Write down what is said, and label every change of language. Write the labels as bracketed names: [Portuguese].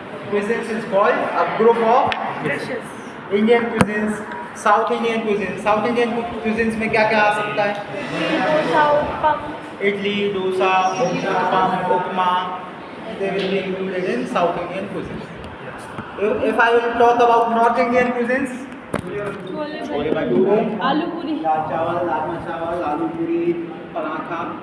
[English] Cuisines is called a group of dishes. Indian cuisines, South Indian cuisines. [Hindi] South Indian cuisines में क्या क्या आ सकता है? Dosa uttapam [English] Idli, dosa, uppam, upma. They will be included in South Indian cuisines. If I will talk about North Indian cuisines, [Hindi] chole bhature आलू पूरी दाल चावल, राजमा चावल, आलू पूरी, पराठा.